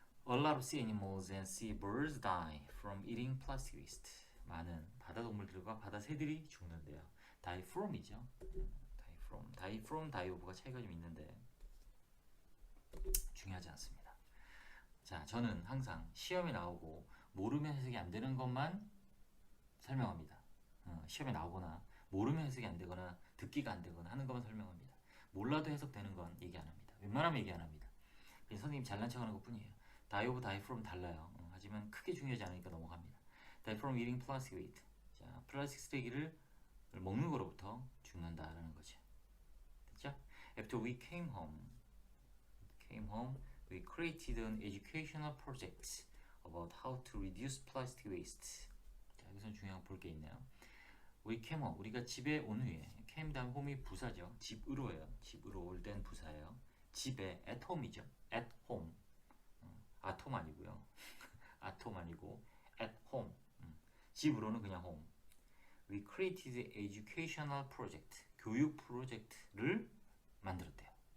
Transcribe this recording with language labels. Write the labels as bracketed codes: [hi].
[en] A lot of sea animals and sea birds die from eating plastic waste. [ko] 많은 바다 동물들과 바다 새들이 죽는데요. Die from이죠. die from, die of가 차이가 좀 있는데 중요하지 않습니다. 자, 저는 항상 시험에 나오고 모르면 해석이 안 되는 것만 설명합니다. 시험에 나오거나 모르면 해석이 안 되거나 듣기가 안 되거나 하는 것만 설명합니다. 몰라도 해석되는 건 얘기 안 합니다. 웬만하면 얘기 안 합니다. 그냥 선생님 잘난 척하는 것 뿐이에요. die of, die from 달라요. 하지만 크게 중요하지 않으니까 넘어갑니다. [en] die from eating plastic waste. [ko] 자, 플라스틱 쓰레기를 먹는 거로부터 죽는다라는 거죠. 됐죠? [en] After we came home, we created an educational project about how to reduce plastic waste. [ko] 자, 여기서는 중요한 볼 게 있네요. [en] We came home, [ko] 우리가 집에 온 후에 came 다음 home이 부사죠. 집으로예요. 집으로 올 땐 부사예요. 집에 at home이죠. at home. 아톰 아니고요. 아톰 아니고 at home. 집으로는 그냥 home. [en] We created educational project. [ko] 교육 프로젝트를 만들었대요.